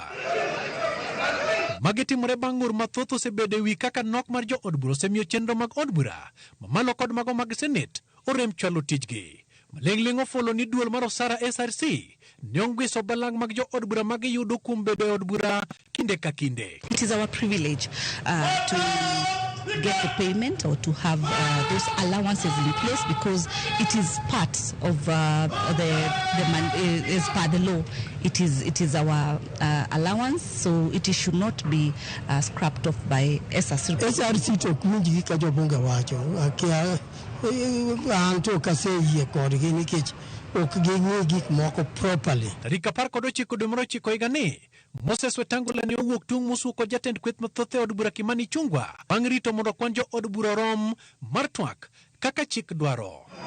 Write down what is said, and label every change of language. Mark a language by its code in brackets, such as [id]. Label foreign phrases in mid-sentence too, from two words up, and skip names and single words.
[luo] Magitimore bang' ng'ur mathoth osebedo e wi kaka nok mar jo od bura osemiyo chenro mag od bura mamalo kod mago mag Senate orem chwalo tijgi. Maling'ling' ofolo ni duol mar osara SRC ne ong'iso balang' mag jo od bura mag yudo kuom bedo e od bura kinde ka kinde. [en] It is our privilege to get the payment or to have those allowances in place because it is part of as per the law. It is our allowance, so it should not be scrapped off by SRC. [luo] SRC to kunji ka jobunga wacho akia anto kase yie kodgi nikech ok ging'e gik moko properly. Tarik 19 dwe mar 9 higani, Moses Wetangula ne owuok tung' mosuko jatend kweth mathoth e od bura Kimani Ichung'wah bang' rito mondo kwan jo od bura rom mar twak kaka chik dwaro.